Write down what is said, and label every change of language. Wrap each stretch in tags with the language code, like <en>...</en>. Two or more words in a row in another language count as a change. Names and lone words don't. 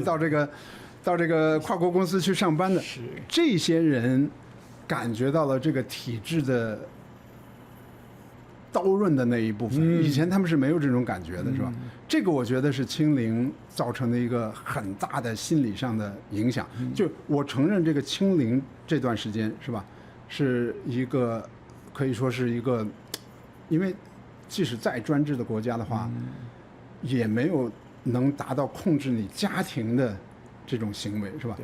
<zh>到這個跨國公司去上班的這些人，感覺到了這個體制的刀刃的那一部分。以前他們是沒有這種感覺的，是吧？這個我覺得是清零造成的一個很大的心理上的影響。就我承認这個清零這段時間是吧，是一個可以說是一個，因為即使再專制的國家的話，也沒有能達到控制你家庭的這種行為是吧？</zh>